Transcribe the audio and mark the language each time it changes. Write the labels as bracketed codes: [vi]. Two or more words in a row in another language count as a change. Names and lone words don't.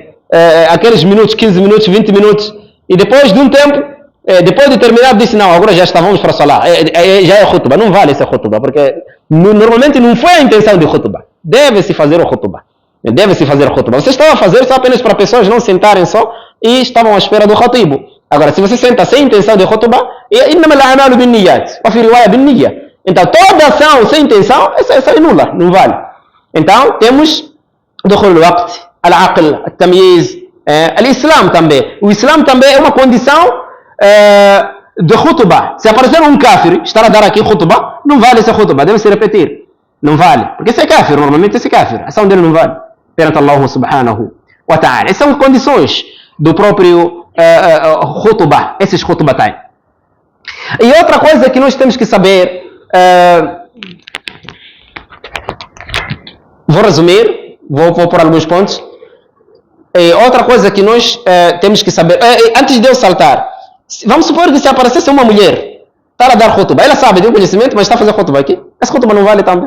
[pt] Aqueles minutos, 15 minutos, 20 minutos, e depois de um tempo, depois de terminar, disse, não, agora já estávamos para Salah, já é khutbah, não vale essa khutbah, porque normalmente não foi a intenção de khutbah, deve-se fazer o khutbah, você estava a fazer só apenas para pessoas não sentarem só, e estavam à espera do Khatib. Agora, se você senta sem intenção de khutbah, [ar] إنما الأعمال بالنيات وفي رواية بالنية. [pt] Então, toda ação sem intenção, essa é nula, não vale. Então, temos [ar] دخول الوقت, العقل, التمييز, الإسلام [pt] também. O Islam também é uma condição de khutbah. Se aparecer um kafir, estar a dar aqui khutbah, não vale essa khutbah, deve se repetir. Não vale, porque esse é kafir, normalmente esse é kafir. A ação dele não vale perante [ar] الله سبحانه وتعالى. [pt] Essas são condições do próprio khutbah, esses khutbah time. E outra coisa que nós temos que saber, vou resumir, vou pôr alguns pontos. E outra coisa que nós temos que saber, antes de eu saltar, vamos supor que se aparecesse uma mulher, está a dar khutbah, ela sabe, tem conhecimento, mas está a fazer khutbah aqui, esse khutbah não vale também.